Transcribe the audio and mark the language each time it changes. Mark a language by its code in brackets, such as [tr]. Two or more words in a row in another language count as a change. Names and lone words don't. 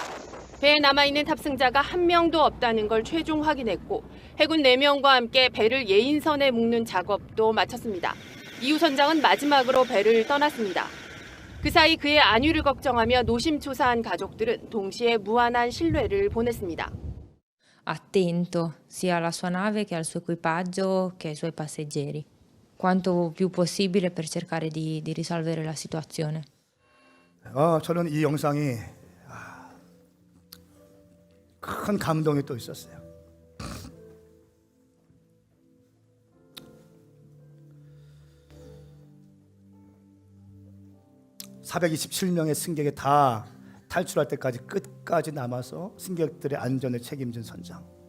[ko] 배에 남아있는 탑승자가 한 명도 없다는 걸 최종 확인했고 해군 4명과 함께 배를 예인선에 묶는 작업도 마쳤습니다. 이후 선장은 마지막으로 배를 떠났습니다. 그 사이 그의 안위를 걱정하며 노심초사한 가족들은 동시에 무한한 신뢰를 보냈습니다. [it] Attento sia alla sua nave che al suo equipaggio che ai suoi passeggeri, quanto più possibile per cercare di risolvere la situazione. [ko] 저는 이 영상이 큰 감동이 또 있었어요. (427명의) 승객이 다 탈출할 때까지 끝까지 남아서 승객들의 안전을 책임진 선장.